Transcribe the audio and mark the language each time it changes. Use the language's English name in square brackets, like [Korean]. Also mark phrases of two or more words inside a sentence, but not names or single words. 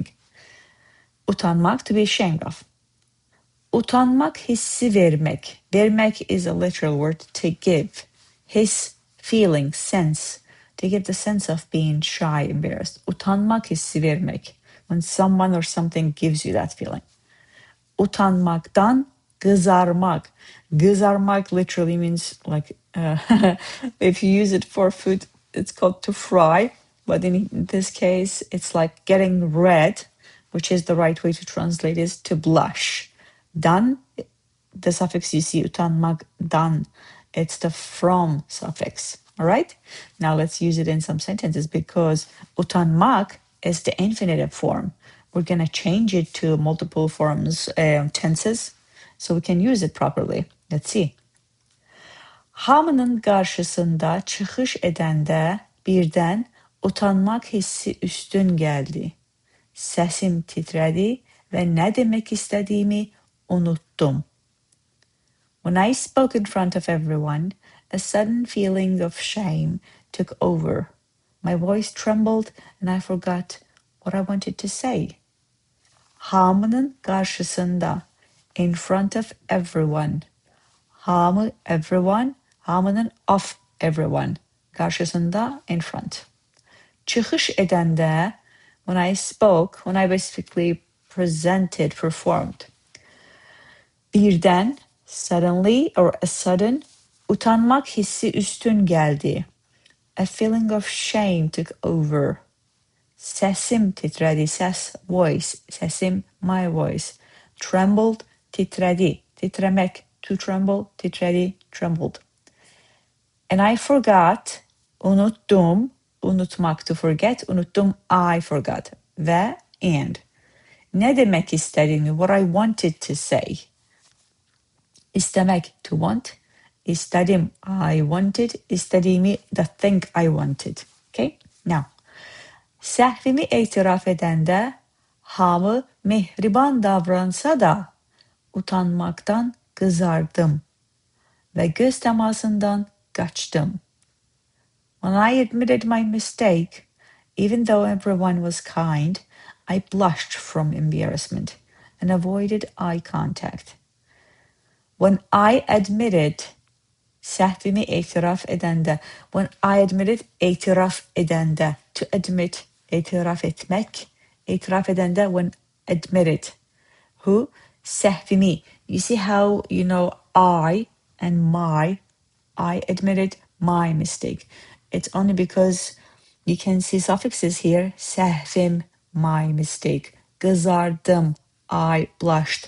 [English] Utanmak, to be ashamed of. [Azerbaijani] Utanmak, hissi vermek. [English] Vermek is a literal word, to give. His, feeling, sense. To give the sense of being shy, embarrassed. [Azerbaijani] Utanmak, hissi vermek. [English] When someone or something gives you that feeling. [Azerbaijani] UTANMAQdan qızarmaq. [English] Qızarmaq literally means like, if you use it for food, it's called to fry. But in this case, it's like getting red, which is the right way to translate is to blush. Dan, the suffix you see, utanmaqdan, it's the from suffix. All right? Now let's use it in some sentences because utanmaq is the infinitive form. We're going to change it to multiple forms, tenses, so we can use it properly. Let's see. [Azerbaijani] Hamının qarşısında çıxış edəndə birdən utanmaq hissi üstün gəldi. Səsim titrədi və nə demək istədiyimi unutdum. [English] When I spoke in front of everyone, a sudden feeling of shame took over. My voice trembled and I forgot what I wanted to say. [Azerbaijani] Hamının qarşısında, [English] in front of everyone. Hamı, everyone. Hamının of everyone. Qarşısında, in front. [Azerbaijani] Çıxış edəndə, [English] when I spoke, when I basically presented, performed. Birdən, suddenly or a sudden, [Azerbaijani] utanmaq hissi üstün gəldi. [English] A feeling of shame took over. [Azerbaijani] Səsim titrədi, səs, voice, səsim, [English] my voice. Trembled, [Azerbaijani] titrədi, titrəmək, [English] to tremble, titrədi, trembled. And I forgot, [Azerbaijani] unutdum, unutmaq, [English] to forget, unutdum, I forgot. Və, and. [Azerbaijani] Nə demək istədiyimi, [English] what I wanted to say. İstəmək, to want. İstədim, I wanted. İstədiyimi, the thing I wanted. Okay, now. [Azerbaijani] Səhvimi etiraf edəndə hamı mehriban davransa da utanmaqdan qızardım və göz təmasından qaçdım. [English] When I admitted my mistake, even though everyone was kind, I blushed from embarrassment and avoided eye contact. When I admitted, [Azerbaijani] səhvimi etiraf edəndə, [English] when I admitted, [Azerbaijani] etiraf edəndə, [English] to admit, [Azerbaijani] etiraf etmək, etiraf edəndə, [English] when admitted. Who? Səhvimi. You see how, you know, I and my, I admitted my mistake. It's only because you can see suffixes here. Səhvim, my mistake. Qızardım, I blushed.